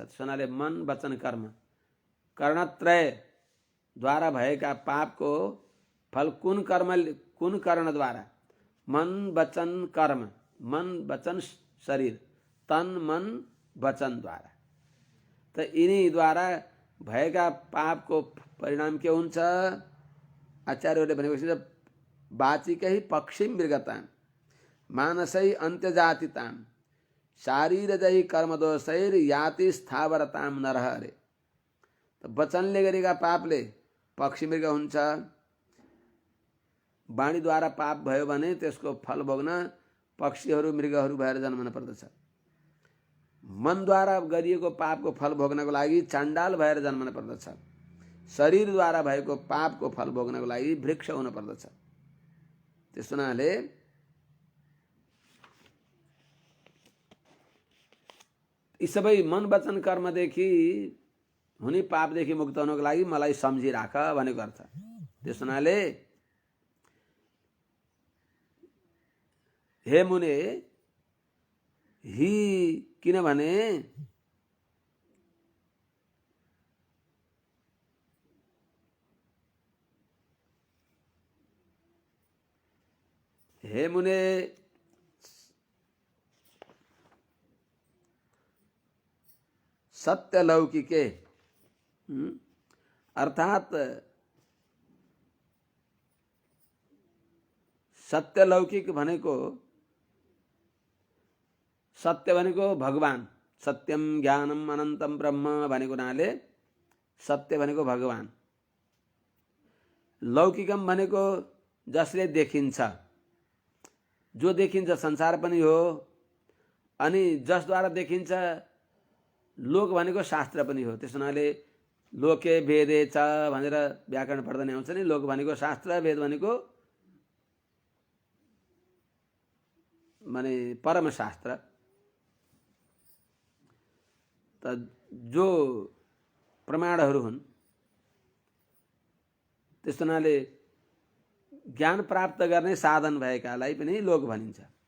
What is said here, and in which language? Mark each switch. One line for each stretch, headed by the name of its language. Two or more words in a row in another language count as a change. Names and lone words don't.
Nepali: त्यसनाले मन वचन कर्म कर्णत्रयद्वारा भएका पापको फल कुन कर्णद्वारा? मन वचन कर्म, मन वचन शरीर, तन मन वचनद्वारा। त यिनीद्वारा भएका पापको परिणाम के हुन्छ? आचार्यहरूले भनेपछि
Sanskrit: वाचिकै पक्षी मृगताम मानसै अन्त्यजातिताम शारीरजै कर्मदोषैर याति स्थावरताम नरह अरे।
Nepali: त वचनले गरेका पापले पक्षी मृग हुन्छ। वाणीद्वारा पाप भयो भने त्यसको फल भोग्न पक्षीहरू मृगहरू भएर जन्मन पर्दछ। मनद्वारा गरिएको पापको फल भोग्नको लागि चाण्डाल भएर जन्मन पर्दछ। शरीरद्वारा भएको पापको फल भोग्नको लागि वृक्ष हुन पर्दछ। त्यस हुनाले यी सबै मन वचन कर्मदेखि हुने पापदेखि मुक्त हुनको लागि मलाई सम्झिराख भनेको अर्थ। त्यस हुनाले हे मुने, हि किनभने हे मुने सत्यलौकिके अर्थात सत्यलौकिक भनेको सत्य भनेको भगवान,
Sanskrit: सत्यम ज्ञानम अनन्तम ब्रह्म
Nepali: भनेको हुनाले सत्य भनेको भगवान। लौकिकम भनेको जसले देखिन्छ, जो देखिन्छ संसार पनि हो, अनि जसद्वारा देखिन्छ लोक भनेको शास्त्र पनि हो। त्यस हुनाले
Sanskrit: लोके वेदे च
Nepali: भनेर व्याकरण पढ्दा नै आउँछ नि। लोक भनेको शास्त्र, वेद भनेको माने परमशास्त्र। त जो प्रमाणहरू हुन्, त्यस हुनाले ज्ञान प्राप्त गर्ने साधन भएकालाई पनि लोक भनिन्छ।